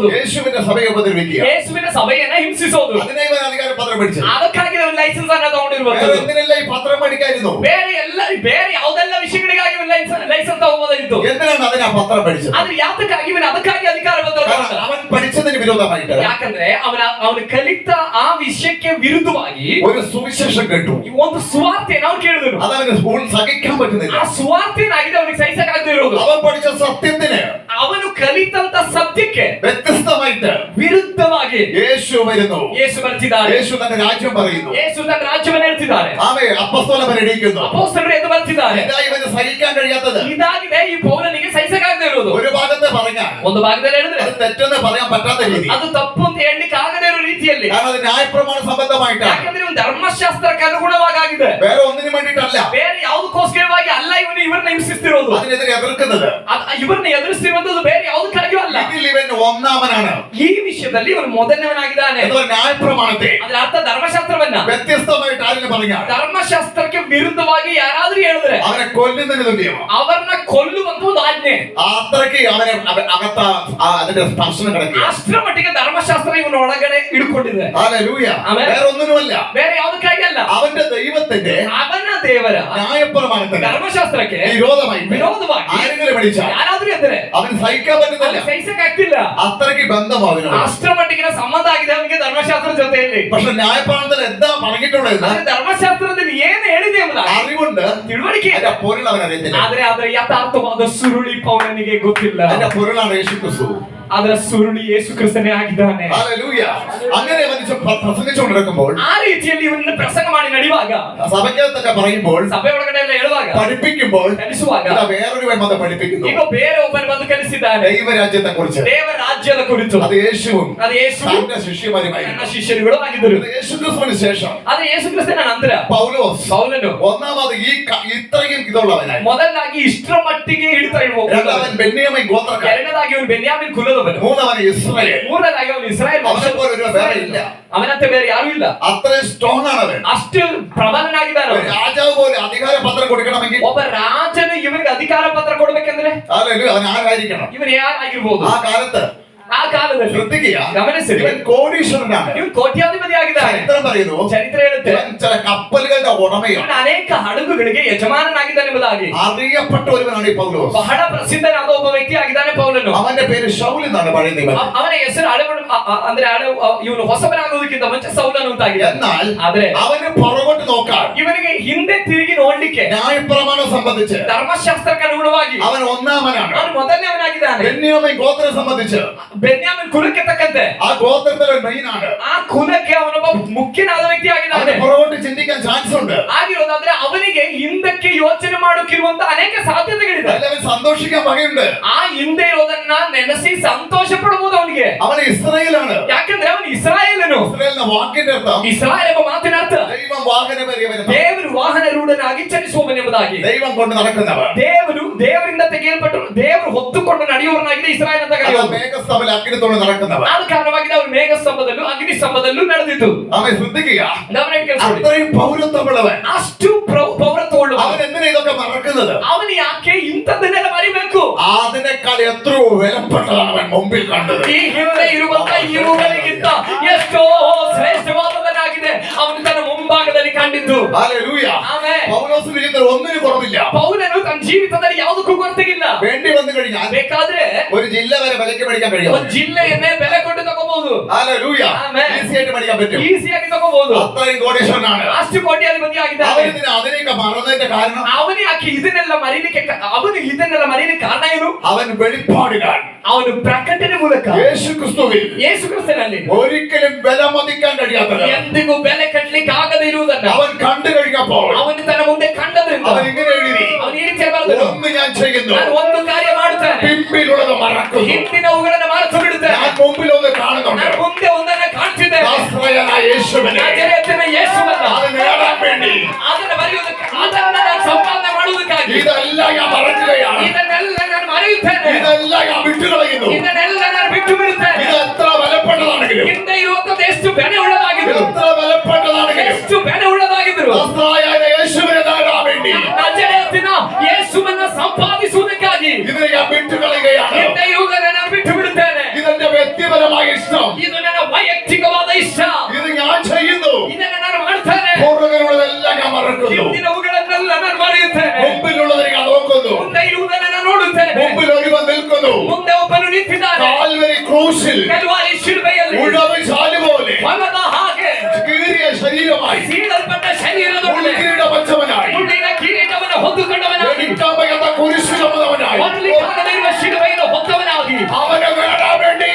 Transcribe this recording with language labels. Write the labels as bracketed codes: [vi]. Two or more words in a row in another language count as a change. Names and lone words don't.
[ml] യേശുവിന്റെ സഭയെ ഉപദ്രവിക്കുക. [kn] ಯೇಸುವಿನ ಸಭೆಯನ್ನ ಹಿಂಸಿಸೋದು. [ml] അതിനെ ഇവൻ അധികാര പത്രം മേടിച്ചത്. [kn] ಅದಕ್ಕಾಗಿ ಅವನು ಲೈಸೆನ್ಸ್ ಅನ್ನ [ml] വേറെ [kn] ತಗೊಂಡಿರುವಂತದ್ದು. [ml] എന്തിനല്ല ഈ പത്രം മേടിക്കായിരുന്നു. [kn] ಬೇರೆ ಯಾವ್ದೆಲ್ಲ ವಿಷಯಗಳಿಗಾಗಿ ಲೈಸೆನ್ಸ್ ತಗೋಬೋದಾಗಿತ್ತು. [ml] എന്തിനാണ് അതിന് ആ പത്രം മേടിച്ചത്. [kn] ಆದ್ರೆ ಯಾತಕ್ಕಾಗಿ ಇವನು ಅದಕ್ಕಾಗಿ ಅಧಿಕಾರ ಪತ್ರ [ml] കാരണം അവൻ പഠിച്ചതിന് വിരോധമായിട്ട് [kn] ಯಾಕಂದ್ರೆ ಅವನು ಕಲಿತ ಆ ವಿಷಯಕ್ಕೆ ವಿರುದ್ಧವಾಗಿ [ml] ഒരു സുവിശേഷം കേട്ടു. [kn] ಒಂದು ಸುವಾರ್ತೆಯನ್ನು ಅವನು ಕೇಳಿದನು. [ml] അതവന് സ്കൂൾ സഹിക്കാൻ പറ്റുന്നില്ല. [kn] ಆ ಸುವಾರ್ತೆನಾಗಿದೆ ಅವನಿಗೆ ಸಹಿಸಕ್ಕಾಗದೇ ಇರೋದು. [ml] അവൻ പഠിച്ച സത്യത്തിന് [kn] ಅವನು ಕಲಿತಂತ ಸತ್ಯಕ್ಕೆ [ml] വ്യത്യസ്തമായിട്ട് [kn] ವಿರುದ್ಧವಾಗಿ [ml] യേശു വരുന്നു. [kn] ಯೇಸು ಬರ್ತಿದ್ದಾನೆ. [ml] യേശു തന്റെ രാജ്യം പറയുന്നു. [kn] ಯೇಸು ತನ್ನ ರಾಜ್ಯವನ್ನು ಹೇಳ್ತಿದ್ದಾನೆ. ಬರ್ತಿದ್ದಾರೆ. ಆಮೇಲೆ ಅಪೊಸ್ತಲರನ್ನು ಹಿಡಿക്കുന്നു. ಅಪೊಸ್ತಲರು ಎದ್ದು ಬರ್ತಿದ್ದಾರೆ. [ml] ഇവന് സഹിക്കാൻ കഴിയാത്തത് [kn] ಇದಾಗಿದೆ ಈ ಪೌಲನಿಗೆ ಸಹಿಸಕ್ಕಾಗದೇ ಇರುವುದು. [ml] ഒരു ഭാഗത്തെ പറഞ്ഞാൽ [kn] ಒಂದು ಭಾಗದಲ್ಲಿ ಹೇಳಿದ್ರೆ [ml] ಅದು തെറ്റെന്ന് പറയാൻ പറ്റാത്ത രീതി, [kn] ಅದು ತಪ್ಪು ಅಂತ ಹೇಳಲಿಕ್ಕೆ ಆಗದೇ ಇರೋ ರೀತಿಯಲ್ಲಿ, [ml] കാരണം അത് ന്യായപ്രമാണ സംബന്ധമായിട്ടാണ്. [kn] ಯಾಕಂದ್ರೆ ಇವನು ಧರ್ಮಶಾಸ್ತ್ರಕ್ಕೆ ಅನುಗುಣವಾಗಿದೆ, [ml] വേറെ ഒന്നിനും വേണ്ടിയിട്ടല്ല, [kn] ಬೇರೆ ಯಾವುದಕ್ಕೋಸ್ಕರವಾಗಿ ಅಲ್ಲ ಇವರನ್ನ ಹಿಂಸಿಸ್ತಿರೋದು, [ml] അതിനെതിരെ എതിർക്കുന്നത്, [kn] ಇವರನ್ನ ಎದುರಿಸ್ತಿರುವಂತದ್ದು ಬೇರೆ ಯಾವುದಕ್ಕಾಗಿಯೂ ಅಲ್ಲ. [ml] ഇതിൽ ഇവൻ ഒന്നാമനാണ്. [kn] ಈ ವಿಷಯದಲ್ಲಿ ಇವನು ಮೊದಲನೇವನಾಗಿದ್ದಾನೆ. [ml] ನ್ಯಾಯಪ್ರಮಾಣത്തെ [kn] ಅದರ ಅರ್ಥ ಧರ್ಮಶಾಸ್ತ್ರವನ್ನ [ml] വ്യത്യസ്തമായിട്ട് ആരെങ്കിലും പറഞ്ഞാൽ, [kn] ಧರ್ಮಶಾಸ್ತ್ರಕ್ಕೆ ವಿರುದ್ಧವಾಗಿ ಯಾರಾದ್ರೂ ಹೇಳಿದ್ರೆ [ml] അവനെ കൊല്ലുന്നതിന് തുല്യമാണ്. [kn] ಅವರನ್ನ ಕೊಲ್ಲುವಂತ ಒಂದು ಆಜ್ಞೆ. [ml] അത്രയ്ക്ക് അവനെ അകത്ത അതിന്റെ സ്പർശനം കിടക്കുക. [kn] ಅಷ್ಟರ ಮಟ್ಟಿಗೆ ಧರ್ಮಶಾಸ್ತ್ರ ಇವನ ಒಳಗಡೆ ಇಡ್ಕೊಂಡಿದೆ. [ml] ഹല്ലേലൂയ. [kn] ಆಮೆನ್. [ml] വേറെ ഒന്നിനുമല്ല, [kn] ಬೇರೆ ಯಾವುದಕ್ಕಾಗಿ ಅಲ್ಲ, [ml] അവന്റെ ദൈവത്തിന്റെ [kn] ಅವನ ದೇವರ [ml] ന്യായപ്രമാണത്തിന് [kn] ಧರ್ಮಶಾಸ್ತ್ರಕ್ಕೆ [ml] വിരോധമായി ആരെങ്കിലും പഠിച്ചാൽ [kn] ಯಾರಾದ್ರೂ ಇದ್ರೆ [ml] അവന് സഹിക്കാൻ പറ്റുന്നില്ല. [kn] ಸಹಿಸಕ್ಕಾಗ್ತಿಲ್ಲ. [ml] അത്രയ്ക്ക് ബന്ധമാകുന്നു. [kn] ಅಷ್ಟರ ಮಟ್ಟಿಗಿನ ಸಂಬಂಧ ಆಗಿದೆ ಅವನಿಗೆ ಧರ್ಮಶಾಸ್ತ್ರದ ಜೊತೆಯಲ್ಲಿ. [ml] പക്ഷെ ന്യായപ്രമാണത്തിൽ എന്താ പറഞ്ഞിട്ടുള്ളത്? [kn] ಧರ್ಮಶಾಸ್ತ್ರದಲ್ಲಿ ಏನು ಹೇಳಿದೆ ಎಂಬುದಾಗಿ [ml] അറിവുണ്ട്, [kn] ತಿಳುವಳಿಕೆ [ml] അതിന്റെ പൊരുൾ അവൻ അറിയത്തില്ല. [kn] ಆದ್ರೆ ಅದರ ಯಥಾರ್ಥವಾದ ಸುರುಳಿ ಪೌಲನಿಗೆ ಗೊತ್ತಿಲ್ಲ. [ml] അതിന്റെ പൊരുളാണ് യേശു ക്രിസ്തു. [kn] ಅದರ ಸುರುಳಿ ಯೇಸು ಕ್ರಿಸ್ತನೇ ಆಗಿದ್ದಾನೆ. [ml] ഹല്ലേലൂയ. അങ്ങനെ മനുഷ്യൻ പ്രസംഗിച്ചുകൊണ്ടിരിക്കുമ്പോൾ, [kn] ಆ ರೀತಿಯಲ್ಲಿ ಇವನನ್ನು ಪ್ರಸಂಗ ಮಾಡಿ ನಡೆಯುವಾಗ, [ml] സഭയ്ക്കകത്തൊക്കെ പറയുമ്പോൾ, [kn] ಸಭೆ ಒಳಗಡೆ ಎಲ್ಲ ಹೇಳುವಾಗ, [ml] പഠിപ്പിക്കുമ്പോൾ, [kn] ಕಲಿಸುವಾಗ [ml] വേറൊരുവൻ വന്ന് പഠിപ്പിക്കുന്നു. [kn] ಈಗ ಬೇರೆ ಒಬ್ಬನು ಬಂದು ಕಲಿಸಿದ್ದಾನೆ [ml] ദൈവരാജ്യത്തെ കുറിച്ച്, [kn] ದೇವ ರಾಜ್ಯದ ಕುರಿತು. [ml] അത് യേശുവും [kn] ಅದು ಯೇಸು [ml] തന്റെ ശിഷ്യന്മാരുമായി. [kn] ನನ್ನ ಶಿಷ್ಯರುಗಳು ಆಗಿದ್ದರು. [ml] യേശു ക്രിസ്തുവിന് ശേഷം [kn] ಆದ್ರೆ ಯೇಸು ಕ್ರಿಸ್ತನ ನಂತರ [ml] പൗലോസ് ഒന്നാമത് ഇത്രയും ഇതുള്ളവനായി, [kn] ಮೊದಲಾಗಿ ಇಷ್ಟರ ಮಟ್ಟಿಗೆ ಹಿಡಿತಾ ಇರುವವನು. [ml] രണ്ടാമൻ ബെന്യാമീൻ ഗോത്രക്കാരൻ, [kn] ಎರಡನೇದಾಗಿ ಅವನು ಬೆನ್ಯಾಮಿನ್ ಕುಲದವನು. [ml] മൂന്നാമൻ ഇസ്രായേൽ. [kn] ಮೂರನೇದಾಗಿ ಅವನು ಇಸ್ರಾಯೇಲ್ [ml] അവനെ പോലെ ഒരു വേറെ ഇല്ല. [kn] ಅವನಂತೆ ಬೇರೆ ಯಾರು ಇಲ್ಲ. [ml] അത്രയും സ്ട്രോങ് ആണ് അവൻ. [kn] ಅಷ್ಟು ಪ್ರಬಲನಾಗಿದ್ದಾನೆ. [ml] ഒരു രാജാവ് പോലെ അധികാര പത്രം കൊടുക്കണമെങ്കിൽ, [kn] ಒಬ್ಬ ರಾಜನು ಇವನಿಗೆ ಅಧಿಕಾರ ಪತ್ರ ಕೊಡ್ಬೇಕಂದ್ರೆ [ml] അവൻ ആരായിരിക്കണം? [kn] ಇವನು ಯಾರಾಗಿರ್ಬೋದು? [ml] ആ കാലത്ത് [kn] ಆ ಕಾಲದಲ್ಲಿ [ml] ശ്രദ്ധിക്കുക, [kn] ಗಮನಿಸಿರಿ, [ml] ഇവൻ കോടീശ്വരനാണ്. [kn] ಇವನು ಕೋಟ್ಯಾಧಿಪತಿ ಆಗಿದ್ದಾನೆ. [ml] ചരിത്രം പറയുന്നു, [kn] ಚರಿತ್ರೆ ಹೇಳುತ್ತೆ [ml] ഇവൻ ചില കപ്പലുകളുടെ ഉടമയാണ്. [kn] ಇವನು ಅನೇಕ ಹಡಗುಗಳಿಗೆ ಯಜಮಾನನಾಗಿದ್ದಾನೆ ಎಂಬುದಾಗಿ. [ml] അറിയപ്പെട്ട ഒരുവനാണ് ഈ പൗലോസ്. [kn] ಬಹಳ ಪ್ರಸಿದ್ಧನಾದ ಒಬ್ಬ ವ್ಯಕ್ತಿ ಆಗಿದ್ದಾನೆ ಪೌಲನು. [ml] അവന്റെ പേര് ശൗൽ എന്നാണ് പഴയ നിയമത്തിൽ. [kn] ಅವನ ಹೆಸರು ಅಂದ್ರೆ ಇವನು ಹೊಸಬನಾಗುವುದಕ್ಕಿಂತ ಮುಂಚೆ ಸೌಲನು ಅಂತಾಗಿದೆ. [ml] എന്നാൽ [kn] ಆದ್ರೆ [ml] അവന് പുറകോട്ട് നോക്കാൻ, [kn] ಇವನಿಗೆ ಹಿಂದೆ ತಿರುಗಿ ನೋಡ್ಲಿಕ್ಕೆ [ml] ന്യായപ്രമാണം സംബന്ധിച്ച് [kn] ಧರ್ಮಶಾಸ್ತ್ರಕ್ಕೆ ಅನುಗುಣವಾಗಿ [ml] അവൻ ഒന്നാമനാണ്. [kn] ಅವನು ಮೊದಲನೇವನಾಗಿದ್ದಾನೆ. [ml] ബെന്യാമീൻ ഗോത്രം സംബന്ധിച്ച് [kn] ಬೆನ್ಯಾಮಿನ್ ಕುಲಕ್ಕೆ ತಕ್ಕಂತೆ [ml] ആ ഗോത്രത്തിലെ മെയിൻ ആണ്. [kn] ಆ ಕುಲಕ್ಕೆ ಅವನೊಬ್ಬ ಮುಖ್ಯನಾದ ವ್ಯಕ್ತಿ ಆಗಿದ್ದಾನೆ. [ml] അവന് പുറകോട്ട് ചിന്തിക്കാൻ ചാൻസ് ഉണ്ട്. [kn] ಆಗಿರೋದಾದ್ರೆ ಅವನಿಗೆ ಹಿಂದಕ್ಕೆ ಯೋಚನೆ ಮಾಡೋಕ್ಕಿರುವಂತ ಅನೇಕ ಸಾಧ್ಯತೆಗಳಿದೆ. [ml] അവൻ സന്തോഷിക്കാൻ വകയുണ്ട്. [kn] ಆ ಹಿಂದೆ ಇರೋದನ್ನ ನೆನೆಸಿ ಸಂತೋಷ ಪಡಬಹುದು ಅವನಿಗೆ. [ml] അവൻ ഇസ്രായേലാണ്. [kn] ಯಾಕಂದ್ರೆ ಅವನು ಇಸ್ರಾಯೇಲನು. [ml] ഇസ്രായേലിന്റെ വാക്കിന്റെ ಅರ್ಥ, [kn] ಇಸ್ರಾಯೇಲ್ ಎಂಬ ಮಾತಿನ ಅರ್ಥ [ml] ദൈവം വാഹനമേറിയവൻ. [kn] ದೇವರು ವಾಹನ ರೂಢನಾಗಿ ಚಲಿಸುವವನು ಎಂಬುದಾಗಿ. [ml] ദൈവം കൊണ്ട് നടക്കുന്നവൻ. [kn] ದೇವರಿಂದ ತೆಗೆಯಲ್ಪಟ್ಟು ದೇವರು ಹೊತ್ತುಕೊಂಡು ನಡೆಯುವವನಾಗಿದೆ ಇಸ್ರಾಯೇಲ್ ಅಂತ ಕರೆಯುವುದು. [ml] മേഘസ്തംഭത്തിൽ അഗ്നിത്തോടെ നടക്കുന്നവൻ. [kn] ಆದ ಕಾರಣವಾಗಿ ಅವರು ಮೇಘ ಸ್ತಂಭದಲ್ಲೂ ಅಗ್ನಿ ಸ್ತಂಭದಲ್ಲೂ ನಡೆದಿತ್ತು. [ml] അവൻ ശ്രദ്ധിക്കുക, [kn] ಗಮನ [ml] അത്രയും പൗരത്വമുള്ളവൻ. [kn] ಅಷ್ಟು ಪೌರತ್ವವುಳ್ಳವನು. [ml] അവൻ എന്തിനാ ഇതൊക്കെ മറക്കുന്നത്? [kn] ಅವನು ಯಾಕೆ ಇಂಥದ್ದನ್ನೆಲ್ಲ ಮರಿಬೇಕು? [ml] അതിനേക്കാൾ എത്രയോ വിലപ്പെട്ടതാണ് അവൻ മുമ്പിൽ കണ്ടത്. [kn] ಈ ಹಿಂದೆ ಇರುವಂತ ಇವುಗಳಿಗಿಂತ ಎಷ್ಟೋ ಶ್ರೇಷ್ಠವಾದವನಾಗಿದೆ ಅವನು ತನ್ನ ಮುಂಭಾಗದಲ್ಲಿ ಕಂಡಿದ್ದು. [ml] ഹല്ലേലൂയ. [kn] ಆಮೆನ್. [ml] പൗലോസിന്റെ ജീവിതത്തിൽ ഒന്നിനും കുറവില്ല. [kn] ಪೌಲನು ತನ್ನ ಜೀವಿತದಲ್ಲಿ ಯಾವುದಕ್ಕೂ ಕೊರತೆಗಿಲ್ಲ. [ml] വേണ്ടി വന്നു കഴിഞ്ഞാൽ [kn] ಬೇಕಾದ್ರೆ [ml] ഒരു ജില്ല വരെ വിലക്ക് മേടിക്കാൻ കഴിയും. [kn] ಒಂದು ಜಿಲ್ಲೆಯನ್ನೇ ಬೆಲೆ ಕೊಟ್ಟು ತಗೋಬಹುದು. [ml] ഹല്ലേലൂയ. ആಮೆൻ. ഈസിയായിട്ട് മേടിക്കാൻ പറ്റും. [kn] ಈಸಿಯಾಗಿ ತಗೋಬಹುದು. [ml] അത്രയും കോടീശ്വരനാണ്. [kn] ಅಷ್ಟು ಕೋಟ್ಯಾಧಿಪತಿ ಆಗಿದ್ದಾನೆ. [ml] അവന് അതിനൊക്കെ മറന്നതിന്റെ കാരണം, [kn] ಅವನು ಯಾಕೆ ಇದನ್ನೆಲ್ಲ ಮರೀಲಿಕ್ಕೆ ಕಾರಣ ಏನು? [ml] അവൻ വെളിപ്പാടിനാൽ, [kn] ಅವನು ಪ್ರಕಟಣೆ ಮೂಲಕ [ml] യേശു ക്രിസ്തുവിൽ [kn] ಯೇಸು ಕ್ರಿಸ್ತನಲ್ಲಿ [ml] ഒരിക്കലും വില മതിക്കാൻ കഴിയാത്തത് [kn] ಎಂದಿಗೂ ಬೆಲೆ ಕಟ್ಟಲಿಕ್ಕೆ ಆಗದೆ ಇರುವುದನ್ನ [ml] അവൻ കണ്ടു കഴിഞ്ഞപ്പോൾ [kn] ಅವನು ತನ್ನ ಮುಂದೆ ಕಂಡದ್ರಿಂದ [ml] അവൻ ഇങ്ങനെ എഴുതി, [kn] ಅವನು ಈ ರೀತಿ ಬರೆದನು, [ml] ഒന്ന് ഞാൻ ചെയ്യുന്നു, [kn] ನಾನು ಒಂದು ಕಾರ್ಯ ಮಾಡುತ್ತೇನೆ, [ml] പിമ്പിലുള്ളത് മറക്കുന്നു, [kn] ಹಿಂದಿನವುಗಳನ್ನು ಮರೆತು ಬಿಡುತ್ತೇನೆ, [ml] ഞാൻ മുമ്പിൽ ഒന്ന് കാണുന്നുണ്ട്. [kn] ನಾನು ಮುಂದೆ ಒಂದನ್ನ ಕಾಣ್ತಿದ್ದೇನೆ, [ml] നാസറേയനായ യേശുവിനെ [kn] ನಜರೇತಿನ ಯೇಸುವನ್ನ [ml] അത് നേടാൻ വേണ്ടി [kn] ಅದನ್ನು ಬರೆಯುವುದಕ್ಕೆ, ಅದನ್ನ ನಾನು ಸಂಪಾದನೆ ಮಾಡುವುದಕ್ಕಾಗಿ [ml] ഇതെല്ലാം ഞാൻ മറക്കുകയാണ്, [kn] ಇದನ್ನೆಲ್ಲ ನಾನು ಮರೆಯುತ್ತೇನೆ, [ml] ഇതെല്ലാം ഞാൻ വിട്ടുകളയുന്നു. [kn] ಇದನ್ನೆಲ್ಲ ನಾನು ಬಿಟ್ಟು ಬಿಡುತ್ತೇನೆ. [ml] ഇത് എത്ര വിലപ്പെട്ടതാണെങ്കിലും, [kn] ಹಿಂದೆ ಇರುವಂತದ್ದು ಎಷ್ಟು ಬೆಲೆ ಉಳ್ಳದಾಗಿದ್ರು, [ml] എത്ര വിലപ്പെട്ടതാണെങ്കിലും [kn] ಎಷ್ಟು ಬೆಲೆ ಉಳ್ಳದಾಗಿದ್ರು, [ml] നാസറേയനായ യേശുവിനെ നേടാൻ വേണ്ടി [kn] ನಜರೇತಿನ ಯೇಸುವನ್ನ ಸಂಪಾದಿಸುವುದಕ್ಕಾಗಿ [ml] ഇതിനെ ഞാൻ വിട്ടുകളയുകയാണ്. [kn] ಹಿಂದೆ ಇರುವುದನ್ನು ನಾನು ಬಿಟ್ಟು ಬಿಡುತ್ತೇನೆ. [ml] ഇതെന്റെ വ്യക്തിപരമായ ഇഷ്ടം, [kn] ಇದು ನನ್ನ ವೈಯಕ್ತಿಕವಾದ ಇಷ್ಟ, [ml] ഇത് ഞാൻ ചെയ്യുന്നു. [kn] ಇದನ್ನು ನಾನು ಮಾಡ್ತೇನೆ. [ml] പുറകിലുള്ളതെല്ലാം ഞാൻ മറക്കുന്നു, [kn] ಹಿಂದಿನವುಗಳನ್ನೆಲ್ಲ ನಾನು ಮರೆಯುತ್ತೇನೆ, [ml] മുമ്പിലുള്ളതിനെ ഞാൻ നോക്കുന്നു, [kn] ಮುಂದೆ ಇರುವುದನ್ನು ನಾನು ನೋಡುತ್ತೇನೆ. [ml] മുമ്പിൽ ഒരുവൻ നിൽക്കുന്നു, [kn] ಮುಂದೆ ಒಬ್ಬನು ನಿಂತಿದ್ದಾನೆ, [ml] കാൽവരി ക്രൂശിൽ [kn] ಕಲ್ವಾರಿ ಶಿಲುಬೆಯಲ್ಲಿ [ml] ഉഴവ് ചാല് പോലെ [kn] ಹೊಲದ ಹಾಗೆ [ml] കീറിയ ശരീരമായി, [kn] ಸೀಳಲ್ಪಟ್ಟ ಶರೀರದೊಡನೆ [ml] മുൾക്കിരീട വച്ചവനായി, [kn] ಮುಳ್ಳಿನ ಕಿರೀಟವನ್ನು ಹೊತ್ತುಕೊಂಡವನಾಗಿ, [ml] എടുക്കാൻ വയ്യാത്ത കുരിശു ചുമന്നവനായി, [kn] ಹೊರಲಿಕ್ಕಾಗದಿರುವ ಶಿಲುಬೆಯನ್ನು ಹೊತ್ತವನಾಗಿ, [ml] അവനെ നേടാൻ വേണ്ടി